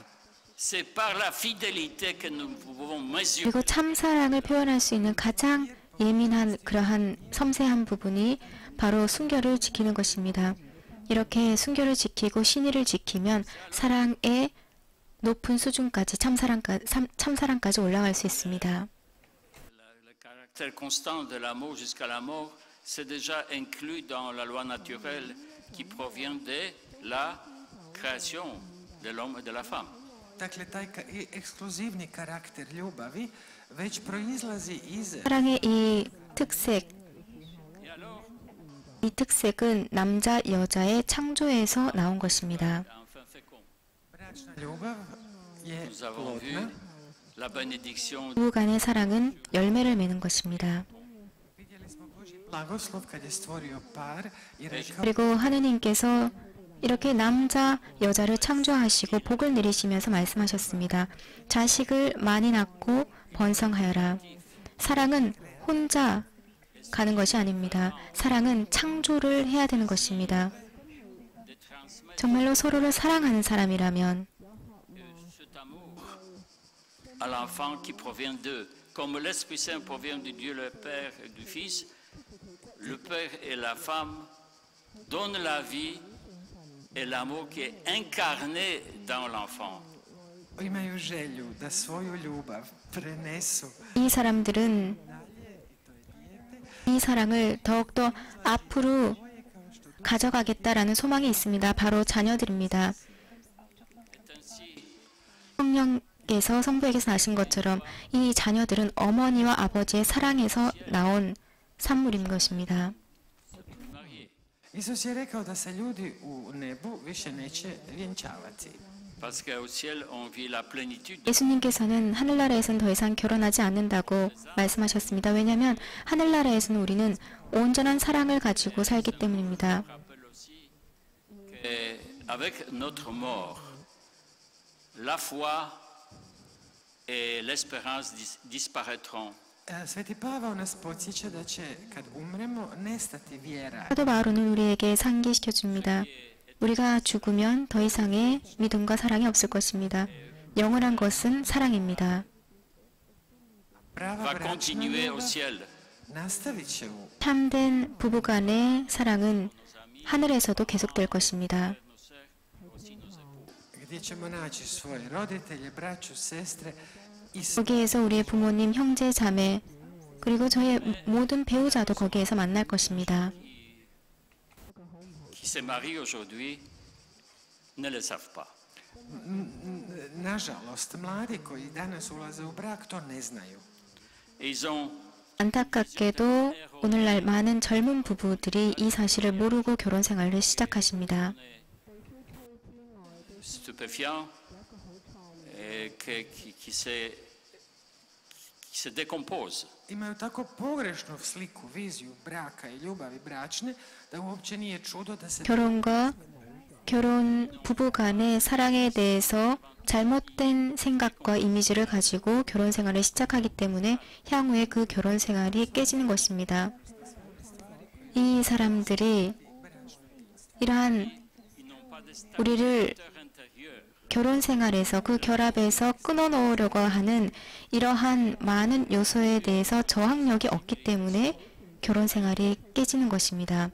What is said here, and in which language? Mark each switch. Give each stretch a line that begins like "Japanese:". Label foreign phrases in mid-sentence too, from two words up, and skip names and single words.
French: C'est par la fidélité que nous pouvons mesurer
Korean: 그리고 참사랑을 표현할 수 있는 가장 예민한 그러한 섬세한 부분이 바로 순결을 지키는 것입니다. 이렇게 순결을 지키고 신의를 지키면 사랑의 높은 수준까지 참사랑까지 올라갈 수 있습니다.
French: le caractère constant de l'amour jusqu'à la mort, c'est déjà inclus dans la loi naturelle qui provient de la création de l'homme et de la femme.
Croatian: Dakle, taj ekskluzivni karakter ljubavi već proizlazi iz
Korean: 사랑의 이 특색은 남자 여자의 창조에서 나온 것입니다.
French: Enfin fécond.
Croatian: bračna ljubav je
French: Nous avons vu
Croatian: plodna.
French: la bénédiction
Korean: 부부 간의 사랑은 열매를 맺는 것입니다.
Croatian: Vidjeli smo Božji blagoslov kad je stvorio par i rekao
Korean: 그리고 하느님께서 이렇게 남자, 여자를 창조하시고 복을 내리시면서 말씀하셨습니다. 자식을 많이 낳고 번성하여라. 사랑은 혼자 가는 것이 아닙니다. 사랑은 창조를 해야 되는 것입니다. 정말로 서로를 사랑하는 사람이라면
French: cet amour à l'enfant qui provient d'eux. Comme l'Esprit Saint provient de Dieu le Père et du Fils, le Père et la femme donnent la vie et l'amour qui est incarné dans l'enfant.
Croatian: imaju želju da svoju ljubav prenesu
Korean: 이 사람들은 이 사랑을 더욱더 앞으로 가져가겠다라는 소망이 있습니다. 바로 자녀들입니다. 성령께서 성부에게서 나신 것처럼 이 자녀들은 어머니와 아버지의 사랑에서 나온 산물인 것입니다.
Croatian: Isus je rekao da se ljudi u nebu više neće vjenčavati.
French: Parce qu'au ciel, on vit la plénitude.
Korean: 예수님께서는 하늘나라에서는 더 이상 결혼하지 않는다고 말씀하셨습니다. 왜냐하면 하늘나라에서는 우리는 온전한 사랑을 가지고 살기 때문입니다.
French: Rappelle aussi qu'avec notre mort, la foi et l'espérance disparaîtront.
Croatian: Sveti Pavao nas podsjeća da će kad umremo nestati vjera.
Korean: 사도 바울은 우리에게 상기시켜 줍니다. 우리가 죽으면 더 이상의 믿음과 사랑이 없을 것입니다. 영원한 것은 사랑입니다.
Croatian: Prava
French: Va
Croatian: bračna
French: continuer au
Croatian: ljubav
French: ciel.
Croatian: nastavit će u
Korean: 참된 부부간의 사랑은 하늘에서도 계속될 것입니다.
Croatian: gdje ćemo naći svoje roditelje, braću, sestre i
Korean: 거기에서 우리의 부모님, 형제, 자매, 그리고 저의 모든 배우자도 거기에서 만날 것입니다.
French: Qui se marient aujourd'hui ne le savent pas.
Croatian: nažalost mladi koji danas ulaze u brak to ne znaju.
French: Et ils ont
Korean: 안타깝게도 오늘날 많은 젊은 부부들이 이 사실을 모르고 결혼 생활을 시작하십니다.
French: stupéfiants et qui se décomposent.
Croatian: Imaju tako pogrešnu sliku, viziju braka i ljubavi bračne da uopće nije čudo da se
Korean: 결혼과 결혼 부부 간의 사랑에 대해서 잘못된 생각과 이미지를 가지고 결혼 생활을 시작하기 때문에 향후에 그 결혼 생활이 깨지는 것입니다. 이 사람들이 이러한 우리를 결혼 생활에서 그 결합에서 끊어놓으려고 하는 이러한 많은 요소에 대해서 저항력이 없기 때문에 결혼 생활이 깨지는 것입니다.